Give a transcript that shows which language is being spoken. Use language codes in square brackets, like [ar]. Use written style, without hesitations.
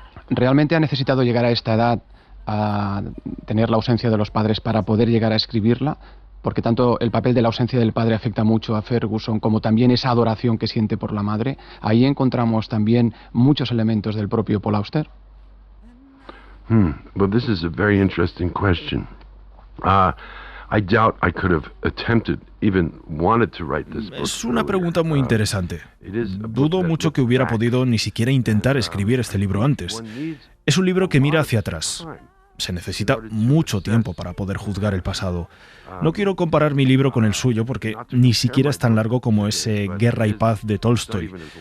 [es] ¿Realmente ha necesitado llegar a esta edad a tener la ausencia de los padres para poder llegar a escribirla? Porque tanto el papel de la ausencia del padre afecta mucho a Ferguson, como también esa adoración que siente por la madre. Ahí encontramos también muchos elementos del propio Paul Auster. [en] Well, this is a very interesting question. I doubt I could have attempted, even wanted to write this book. [es] Es una pregunta muy interesante. Dudo mucho que hubiera podido ni siquiera intentar escribir este libro antes. Es un libro que mira hacia atrás. Se necesita mucho tiempo para poder juzgar el pasado. No quiero comparar mi libro con el suyo porque ni siquiera es tan largo como ese Guerra y Paz de Tolstoy.